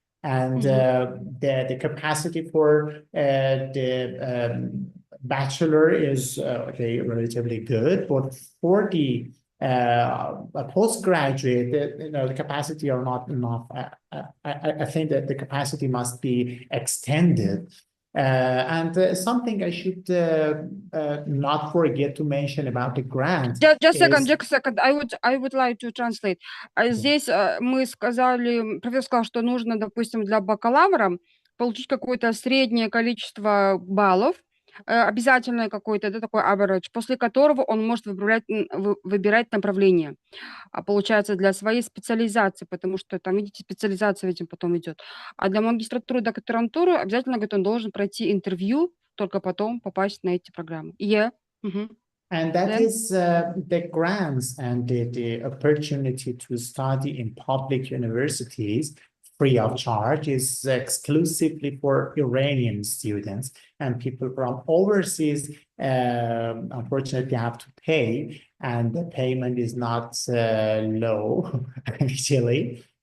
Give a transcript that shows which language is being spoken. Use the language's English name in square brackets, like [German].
[English] And the capacity for the bachelor is okay, relatively good, but for the postgraduate, the capacity are not enough. I think that the capacity must be extended. And something I should not forget to mention about the grant. Just a second. I would like to translate. [Russian] Здесь мы сказали, профессор сказал, что нужно, допустим, для бакалавра получить какое-то среднее количество баллов, обязательное какое-то, да, такой average, после которого он может выбирать направление. А получается для своей специализации, потому что там, видите, специализация этим потом идет. А для магистратуры, докторантуры обязательно, говорит, он должен пройти интервью, только потом попасть на эти программы. [English] Yeah. And that is the grants and the opportunity to study in public universities free of charge is exclusively for Iranian students, and people from overseas unfortunately have to pay, and the payment is not low actually.